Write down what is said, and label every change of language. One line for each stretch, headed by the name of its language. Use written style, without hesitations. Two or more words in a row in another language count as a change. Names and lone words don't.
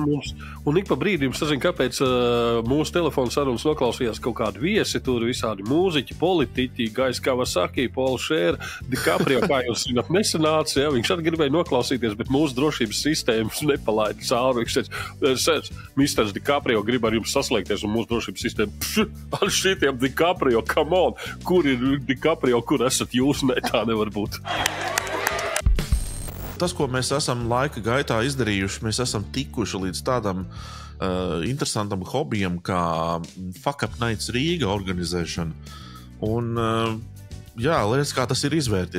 Latvian: Un ik pa brīdim sazinu, kāpēc mūsu telefonu sarunas noklausījās kaut kādi viesi, tur visādi mūziķi, politiķi, Gais Kawasaki, Paul Scheer, DiCaprio, kā jūs zināt, nesanāca, ja? Viņš arī gribēja noklausīties, bet mūsu drošības sistēmas nepalaida cauri. Viņš teica, Misters DiCaprio grib ar jums saslēgties, un mūsu drošības sistēma, ar šitiem DiCaprio,
English: come on,
Latvian: kur ir DiCaprio, kur esat jūs? Ne, tā nevar būt. Tas, ko mēs esam laika gaitā izdarījuši, mēs esam tikuši līdz tādam interesantam hobijam kā Fuck Up Nights Rīga organizēšana. Un, jā, liekas, kā tas ir izvērties.